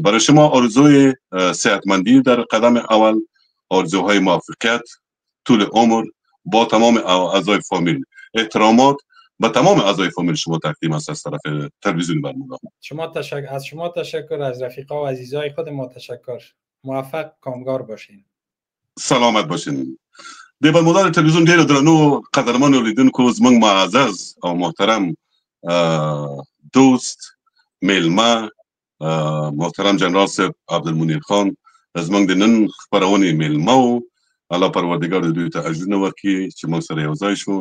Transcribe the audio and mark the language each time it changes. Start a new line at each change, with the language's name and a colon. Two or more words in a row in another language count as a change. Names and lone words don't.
Persian: برای شما آرزوی صحتمندی در قدم اول، آرزوهای موفقیت، طول عمر با تمام اعضای فامیل. احترامات به تمام اعضای فامیل شما تقدیم است از طرف تلویزیون برمودا. از شما تشکر، از رفیقا و عزیزای خود ما تشکر. موفق، کامگار باشین. سلامت باشین.
Pashto: دی برمودا تلویزیون ډیر درنو قدرمن اولیدونکو، زموږ معزز او محترم دوست میلمه محترم جنرال صاحب عبدالمنیر خان زموږ د نن خپرونې میلمه و. الله پروردګار د دوی ته اجرونه ورکړي چې موږ سره یو ځای شو.